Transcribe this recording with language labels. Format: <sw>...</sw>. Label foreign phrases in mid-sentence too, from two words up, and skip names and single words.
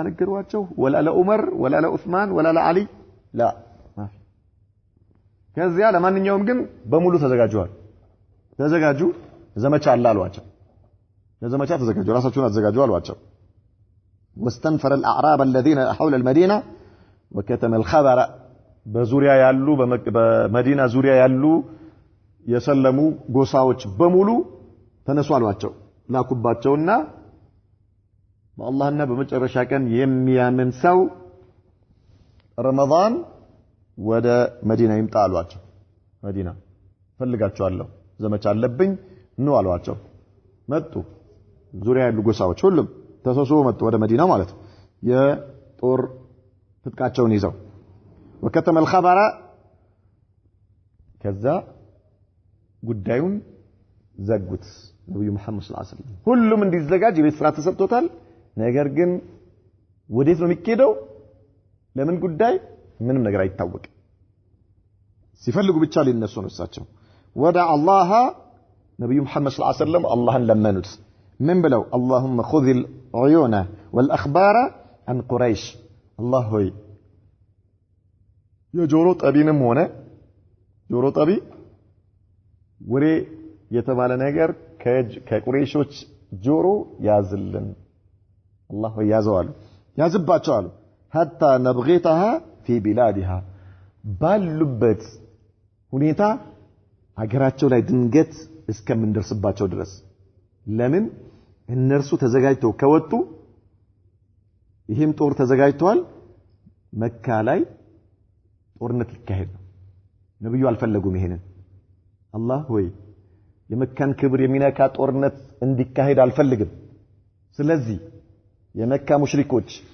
<am>ነገሯቸው ወላ ለዑመር ወላ ለዑስማን ወላ ለዓሊ ላ ማፊ ከዚያ ለማንኛውም ግን በሙሉ ተዘጋጁ ዘመቻ አላሏቸው ለዘመቻ ተዘጋጁ ራሳቸውን አዘጋጁ አሏቸው</am> <ar>واستنفر الاعراب الذين حول المدينه وكتم الخبر</ar> <am>በዙሪያ ያሉ በመዲና ዙሪያ ያሉ የሰለሙ ጎሳዎች በሙሉ ተነሱ አሏቸው ላኩባቸውና በአላህና በመጨረሻ ቀን የሚያምን ሰው ረመዳን ወደ መዲና ይምጣ አሏቸው መዲና ፈልጋቸዋለሁ ዘመቻ አለብኝ ነው አሏቸው መጡ ዙሪያ ያሉ ጎሳዎች ሁሉም ተሰብስበው መጡ ወደ መዲና ማለት የጦር ትጥቃቸውን ይዘው</am> <ar>وكتم الخبر</ar> <am>كذا ጉዳዩን ዘጉት ነብዩ መሐመድ</am> <ar>صلى الله عليه وسلم</ar> <am>ሁሉም እንዲዘጋጅ የቤት ስራ ተሰጥቶታል ነገር ግን ወዴት ነው የሚኬደው ለምን ጉዳይ ምንም ነገር አይታወቅም ሲፈልጉ ብቻ ሊነሱ ነው እሳቸው ወዳ አላህ ነብዩ መሐመድ</am> <ar>صلى الله عليه وسلم</ar> <am>አላህን ለመኑት ምን ብለው</am> <ar>اللهم خذ العيون والاخبار عن قريش</ar> <am>الله ሆይ የጆሮ ጠቢንም ሆነ ጆሮ ጠቢ ወሬ የተባለ ነገር ከቁረይሾች ጆሮ ያዝልን አላህ ሆይ ያዘዋሉ ያዝባቸዋሉ</am> <ar>حتى نبغيتها في بلادها</ar> <am>ባሉበት ሁኔታ ሀገራቸው ላይ ድንገት እስከምንደርስባቸው ድረስ ለምን እነርሱ ተዘጋጅተው ከወጡ ይሄም ጦር ተዘጋጅቷል መካ ላይ ጦርነት ሊካሄድ ነው ነብዩ አልፈለጉም ይሄንን አላህ ሆይ የመካን ክብር የሚነካ ጦርነት እንዲካሄድ አልፈልግም ስለዚህ የመካ ሙሽሪኮች</am>